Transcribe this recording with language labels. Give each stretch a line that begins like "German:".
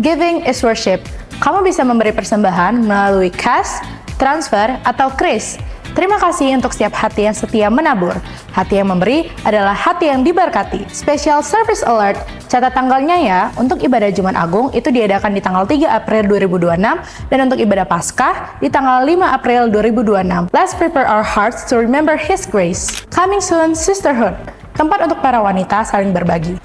English: Giving is worship.
Indonesian: Kamu bisa memberi persembahan melalui cash, transfer, atau kris. Terima kasih untuk setiap hati yang setia menabur. Hati yang memberi adalah hati yang diberkati.
English: Special Service Alert,
Indonesian: catat tanggalnya ya. Untuk ibadah Jumat Agung itu diadakan di tanggal 3 April 2026 dan untuk ibadah Paskah di tanggal 5 April 2026.
English: Let's prepare our hearts to remember His grace. Coming soon, Sisterhood.
Indonesian: Tempat untuk para wanita saling berbagi.